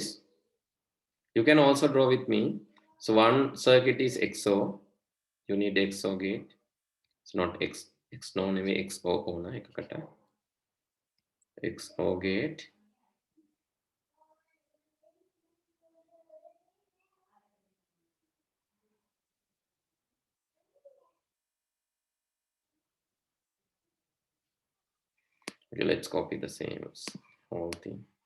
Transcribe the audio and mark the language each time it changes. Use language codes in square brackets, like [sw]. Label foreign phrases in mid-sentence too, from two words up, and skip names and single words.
[en] You can also draw with me. So one circuit is XOR. You need XOR gate. It's not XOR [si] නෙවෙයි XOR ඕන එකකට. [en] XOR gate. Okay, let's copy the same whole thing.